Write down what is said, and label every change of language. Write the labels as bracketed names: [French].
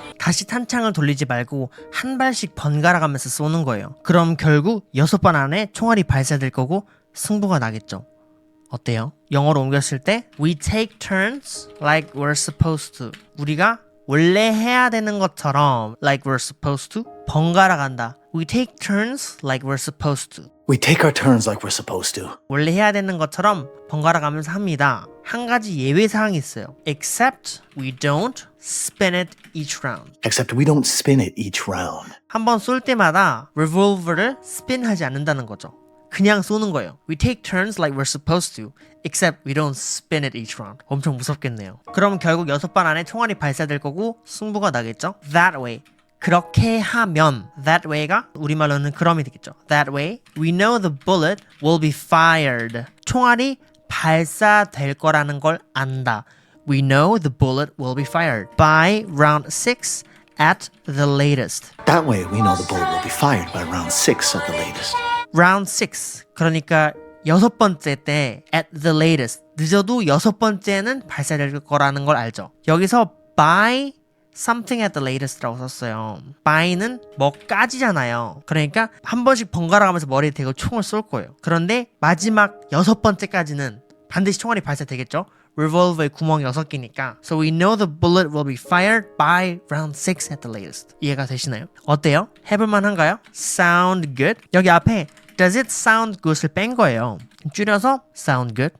[Korean] 다시 탄창을 돌리지 말고 한 발씩 번갈아 가면서 쏘는 거예요. 그럼 결국 6번 안에 총알이 발사될 거고 승부가 나겠죠. 어때요? 영어로 옮겼을 때 [English] We take turns like we're supposed to. [Korean] 우리가 원래 해야 되는 것처럼 [English] like we're supposed to [Korean] 번갈아 간다. [English] We take turns like we're supposed to. We take our turns like we're supposed to. [Korean] 원래 해야 되는 것처럼 번갈아 가면서 합니다. 한 가지 예외 사항이 있어요. [English] Except we don't spin it each round. Except we don't spin it each round. [Korean] 한 번 쏠 때마다 revolver를 spin하지 않는다는 거죠. 그냥 쏘는 거예요. [English] We take turns like we're supposed to, except we don't spin it each round. [Korean] 엄청 무섭겠네요. 그럼 결국 6발 안에 총알이 발사될 거고 승부가 나겠죠? [English] That way. [Korean] 그렇게 하면 that way가 우리말로는 그럼이 되겠죠. [English] That way, we know the bullet will be fired. [Korean] 총알이 발사될 거라는 걸 안다. [English] We know the bullet will be fired by round 6 at the latest. That way we know the bullet will be fired by round 6 at the latest. round 6. [Korean] 그러니까 6번째 때 [English] at the latest. [Korean] 늦어도 6번째는 발사될 거라는 걸 알죠. 여기서 [English] by something at the latest [Korean] 라고 썼어요. by는 뭐까지잖아요. 그러니까 한 번씩 번갈아 가면서 머리에 대고 총을 쏠 거예요. 그런데 마지막 6번째까지는 반드시 총알이 발사되겠죠. revolver의 구멍이 6개니까. [English] So we know the bullet will be fired by round 6 at the latest. [Korean] 이해가 되시나요? 어때요? 해볼만 한가요? [English] Sound good? [Korean] 여기 앞에 [English] does it sound good을 [Korean] 뺀 거예요. 줄여서 [English] sound good.